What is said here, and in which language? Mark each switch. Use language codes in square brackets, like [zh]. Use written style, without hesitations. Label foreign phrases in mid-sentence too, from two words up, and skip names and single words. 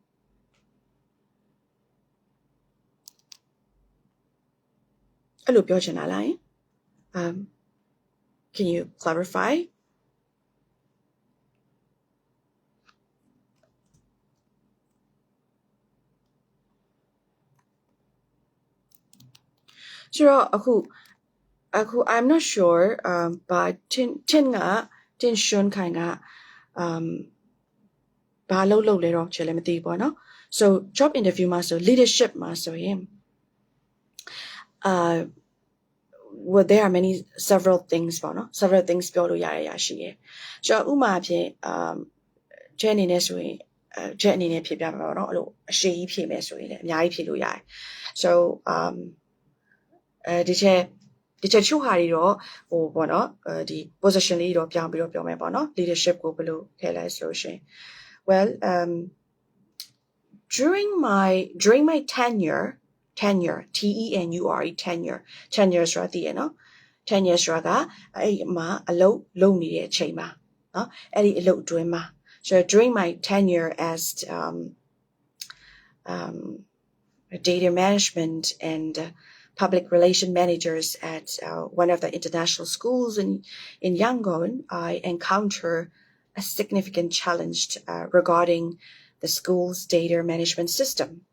[my] အဲ့လိုပြောချင်တာလား [en] can you clarify so [my] အခု [en] I'm not sure but [my] tin shun ခိုင်က ဘာလုပ်လဲတော့ကျွန်တော်လည်းမသိဘူးပေါ့နော် [en] so job interview [my] မှာဆို leadership မှာဆိုရင် [en] well there are many several things [my] ပေါ့နော် [en] several things [my] ပြောလို့ရတဲ့အရာရှိတယ်ကျွန်တော်ဥပမာဖြင့်ချက်အနေနဲ့ဆိုရင်ချက်အနေနဲ့ဖြေပြမှာပေါ့နော် အဲ့လိုအရှိကြီးဖြေမယ်ဆိုရင်လည်းအများကြီးဖြေလို့ရတယ် soဒီချက်ချို့ဟာတွေတော့ပေါ့နော်ဒီ position လေးတော့ပြောင်းပြီးတော့ပြောမယ်ပေါ့နော် leadership ကိုဘယ်လိုထည့်လဲဆိုလို့ရှိရင် [en] well during my tenure tenure [my] ဆိုတာသိရနော် [en] tenure [my] ဆိုတာကအဲ့မှာအလုပ်လုပ်နေတဲ့အချိန်မှာနော်အဲ့ဒီအလုပ်အတွင်းမှာ [en] so during my tenure as data management and public relation managers at one of the international schools in Yangon, I encounter a significant challenge regarding the school's data management system.